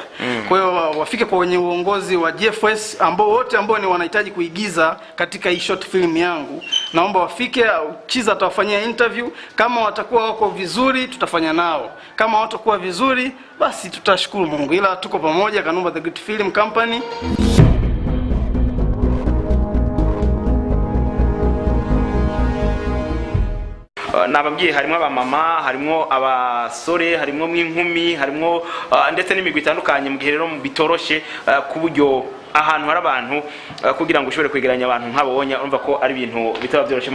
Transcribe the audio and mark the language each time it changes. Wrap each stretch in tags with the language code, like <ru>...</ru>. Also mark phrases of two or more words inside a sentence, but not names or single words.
<sw>Kwa hiyo wafike kwa wenye uongozi wa GFS ambao wote ambao ni wanahitaji kuigiza katika hii</sw> <en>short film</en> <sw>yangu. Naomba wafike, Chiza atawafanyia interview. Kama watakuwa wako vizuri tutafanya nao. Kama hawatakuwa vizuri basi tutashukuru Mungu. Ila tuko pamoja Kanumba The Great Film Company.</sw> <rn>Nababwiye harimo abamama, harimo abasore, harimo mwinkumi, harimo ndetse n'imigwi itandukanye mu gihe rero bitoroshe kuburyo ahantu hari abantu kugira ngo ushobore kwegeranya abantu nk'abonye urumva ko ari ibintu bitaba byoroshe.</rn>